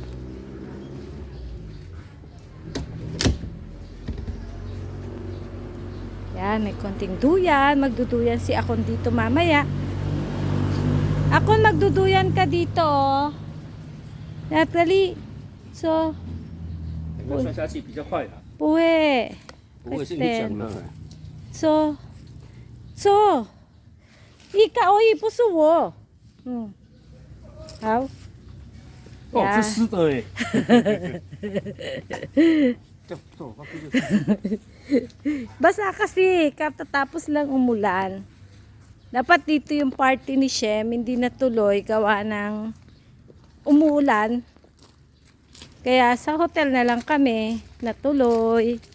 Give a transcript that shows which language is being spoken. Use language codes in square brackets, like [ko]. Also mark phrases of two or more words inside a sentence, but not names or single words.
[tl] Yan, may konting duyan. Magduduyan si Akon dito mamaya. Akon, magduduyan ka dito, oh. Natalie. So, [zh] 整个摔下去比较快的，不会。不会是你讲的。 [tl] So, ikaw, oy, [zh] 不是我。好。哦，是湿的哎。 [tl] Basa kasi, katatapos lang umulan. Dapat dito yung party ni Shem, hindi natuloy, gawa ng umuulan. Kaya sa hotel na lang kami natuloy.